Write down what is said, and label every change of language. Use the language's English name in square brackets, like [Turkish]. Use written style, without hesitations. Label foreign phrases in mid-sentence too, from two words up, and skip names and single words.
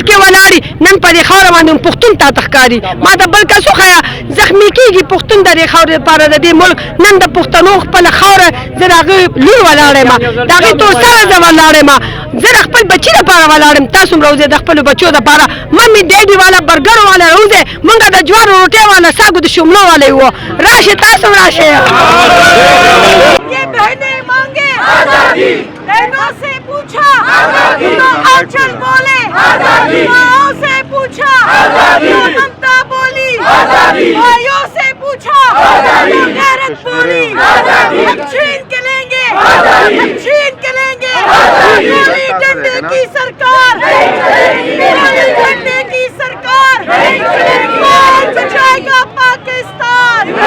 [Pashto] کې ولاړي نن په دې خاوره باندې پښتون تا تښکاري ما ته بل کس وښیه زخمي کېږي پښتون د دې خاورې لپاره د دې ملک نن د پښتنو خپله خاوره زه د هغې لور ولاړ یم د هغې تور سره زه ولاړ یم زه د خپل بچي لپاره ولاړ یم تاسو هم راوځئ د خپلو بچو دپاره [English] mummy daddy [Pashto] والا برګر والا راوځئ مونږ د جوارو روټۍ والا ساګو د شملو والا یو راشئ تاسو هم راشئ [Urdu] بہنوں سے پوچھا تو آنچل بولے ماؤں سے پوچھا تو ممتا بولی بھائیوں سے پوچھا تو غیرت بولی ہم چھین کے لیں گے ہم چھین کے لیں گے گولی ڈنڈے کی سرکار گولی ڈنڈے کی سرکار کون بچائے گا پاکستان